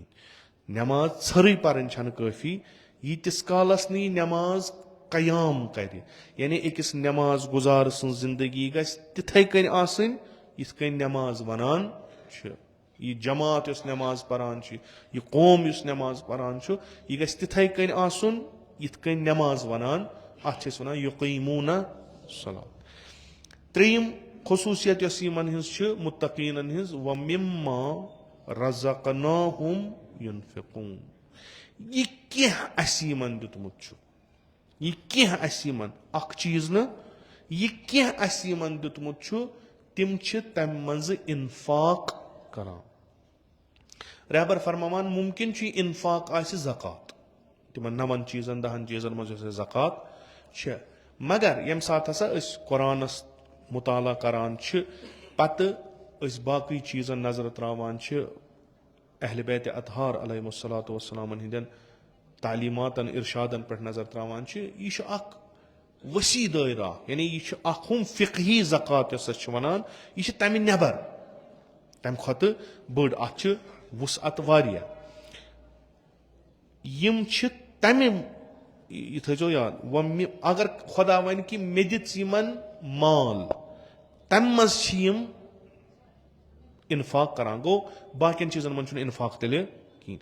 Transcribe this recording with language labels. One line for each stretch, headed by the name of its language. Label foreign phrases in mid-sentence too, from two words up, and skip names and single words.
Kashmiri: نٮ۪ماز ژھٔرٕے پرٕنۍ چھنہٕ کٲفی ییٖتِس کالس نہٕ یہِ نٮ۪ماز قیام کرِ یعنی أکِس نٮ۪ماز گُزار سٕنٛز زندگی گژھِ تِتھٕے کٔنۍ آسٕنۍ یِتھ کٔنۍ نٮ۪ماز ونان چھِ. یہِ جماعت یۄس نٮ۪ماز پران چھِ یہِ قوم یُس نٮ۪ماز پران چھُ یہِ گژھِ تِتھٕے کٔنۍ آسُن یِتھ کٔنۍ نٮ۪ماز ونان اَتھ چھِ أسۍ وَنان
Arabic: یُقیٖموٗنَ صَلات.
Kashmiri: ترٛیٚیِم خصوٗصیت یۄس یِمن ہٕنٛز چھِ مُتقیٖنن ہٕنٛز
Arabic: وَمِمَّا رَزَقْنَاهُمْ يُنفِقُونَ
Kashmiri: یہِ کینٛہہ اَسہِ یِمن دیُتمُت چھُ یہِ کینٛہہ اَسہِ یِمن اکھ چیٖز نہٕ یہِ کینٛہہ اَسہِ یِمن دیُتمُت چھُ تِم چھِ تَمہِ منٛزٕ اِنفاق کران. رہبر فرماوان مُمکِن چھُ یہِ اِنفاق آسہِ زکات تِمن 9 چیٖزن 10 چیٖزن منٛز یۄس اَسہِ زکات چھےٚ مگر ییٚمہِ ساتہٕ ہسا أسۍ قۄرانس مُطالعہ کران چھِ پتہٕ أسۍ باقٕے چیٖزن نظر تراوان چھِ اہلِ بیتِ اطہار
Arabic: علیہم الصلاۃ
Kashmiri: وسلامن ہٕنٛدٮ۪ن تعلیٖماتن ارشادن پٮ۪ٹھ نظر تراوان چھِ یہِ چھُ اکھ ؤسیع دٲیرٕ یعنی یہِ چھُ اکھ ہُم فِقہی زکات یۄس أسۍ چھِ ونان یہِ چھِ تمہِ نٮ۪بر تمہِ کھۄتہٕ بٔڑ اتھ چھِ وُسعت واریاہ. یِم چھِ تمہِ یہِ تھٲیزیو یاد اگر خۄدا ونہِ کہِ مےٚ دِژ یِمن مال تمہِ منٛز چھِ یِم اِنفاق کران گوٚو باقین چیٖزن منٛز چھُنہٕ اِنفاق تیٚلہِ کِہینۍ.